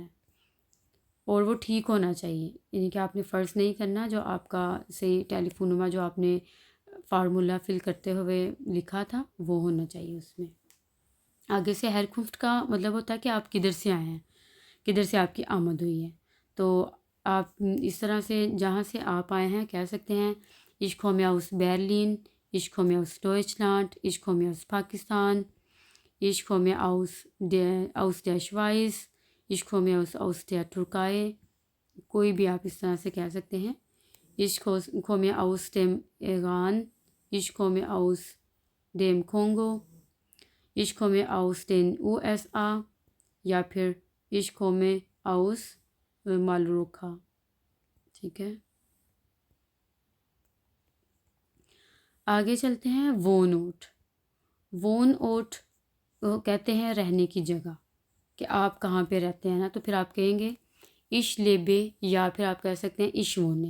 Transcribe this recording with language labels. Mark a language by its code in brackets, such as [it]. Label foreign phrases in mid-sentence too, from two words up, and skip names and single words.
[ur] اور وہ ٹھیک ہونا چاہیے، یعنی کہ آپ نے فرض نہیں کرنا جو آپ کا صحیح ٹیلی فون نمبر جو آپ نے فارمولہ فل کرتے ہوئے لکھا تھا وہ ہونا چاہیے اس میں. آگے سے ہیرکنفٹ کا مطلب ہوتا ہے کہ آپ کدھر سے آئے ہیں، کدھر سے آپ کی آمد ہوئی ہے. تو آپ اس طرح سے جہاں سے آپ آئے ہیں کہہ سکتے ہیں [de] ich komme aus Berlin, ich komme aus Deutschland, ich komme aus Pakistan, ich komme aus der Schweiz, ich komme aus der Türkei. [ur] کوئی بھی آپ اس طرح سے کہہ سکتے ہیں. [de] ich komme aus dem Iran, ich komme aus dem Kongo, ich komme aus den USA, [ur] یا پھر [de] ich komme aus مالروکا. [ur] ٹھیک ہے. آگے چلتے ہیں. وون اوٹ. وون اوٹ کہتے ہیں رہنے کی جگہ، کہ آپ کہاں پہ رہتے ہیں نا، تو پھر آپ کہیں گے [de] ich lebe, [ur] یا پھر آپ کہہ سکتے ہیں [de] ich wohne.